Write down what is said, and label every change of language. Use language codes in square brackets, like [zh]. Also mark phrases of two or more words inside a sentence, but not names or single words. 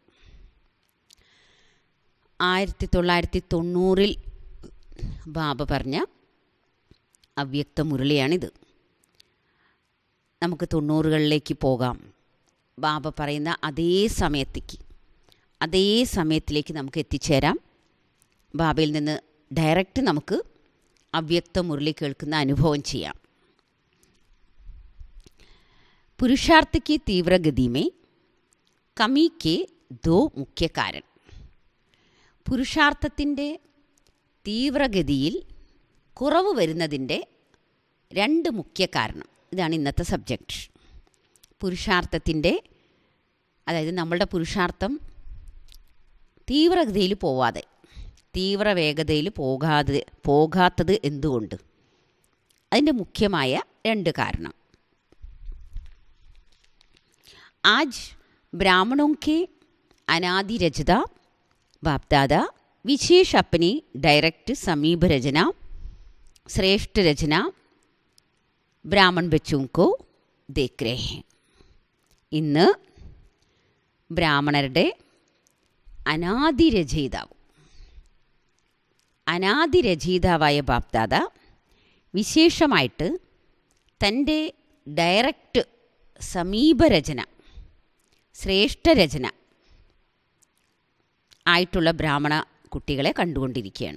[ml] 1990 ബാബ പറഞ്ഞ അവ്യക്ത മുരളിയാണിത്. നമുക്ക് 90കളിലേക്ക് പോകാം. ബാബ പറയുന്ന അതേ സമയത്തിലേക്ക് നമുക്ക് എത്തിച്ചേരാം. ബാബയിൽ നിന്ന് ഡയറക്റ്റ് നമുക്ക് അവ്യക്ത മുരളി കേൾക്കുന്ന അനുഭവം ചെയ്യാം. [hi] पुरुषार्थ की तीव्र गति में कमी के 2 मुख्य कारण. [ml] പുരുഷാർത്ഥത്തിൻ്റെ തീവ്രഗതിയിൽ കുറവ് വരുന്നതിൻ്റെ 2 മുഖ്യ കാരണം. ഇതാണ് ഇന്നത്തെ സബ്ജക്റ്റ്. പുരുഷാർത്ഥത്തിൻ്റെ, അതായത് നമ്മളുടെ പുരുഷാർത്ഥം തീവ്രഗതിയിൽ പോവാതെ, തീവ്ര വേഗതയിൽ പോകാത്തത് എന്തുകൊണ്ട്? അതിൻ്റെ മുഖ്യമായ 2 കാരണം. [hi] आज ब्राह्मणों के अनादि रचदा बाप दादा विशेष अपनी डायरेक्ट समीप रचना, श्रेष्ठ रचना ब्राह्मण बच्चों को देख रहे हैं. [ml] ഇന്ന് ബ്രാഹ്മണരുടെ അനാദി രചയിതാവായ ബാപ്ദാദ വിശേഷമായിട്ട് തൻ്റെ ഡയറക്റ്റ് സമീപരചന, ശ്രേഷ്ഠരചന ആയിട്ടുള്ള ബ്രാഹ്മണ കുട്ടികളെ കണ്ടുകൊണ്ടിരിക്കുകയാണ്.